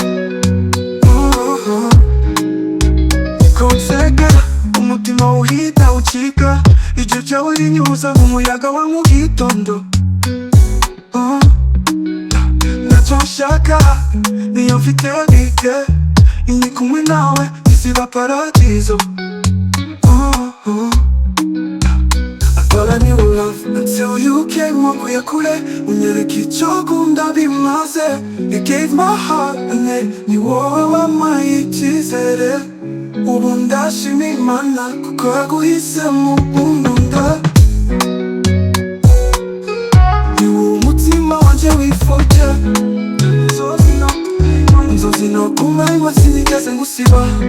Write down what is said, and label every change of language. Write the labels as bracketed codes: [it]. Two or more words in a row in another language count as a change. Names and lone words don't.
[rw] Uko nseka umutima uhita ucika, ijwi ryawe rinyuza nk'umuyaga wa mu gitondo. Ntacyo nshaka niyo mfite bike, ni kumwe nawe isi iba paradizo. [en] But I knew love until you came. [rw] Unkuye kure unyereka icyo gukunda bimaze. [en] You gave my heart and then [rw] ni wowe wampaye icyizere. Ubu ndashima Imana kuko yaguhisemo unkunda. Ni wowe umutima wanje wifuza, inzozi no kumenya sinigeze ngusiba.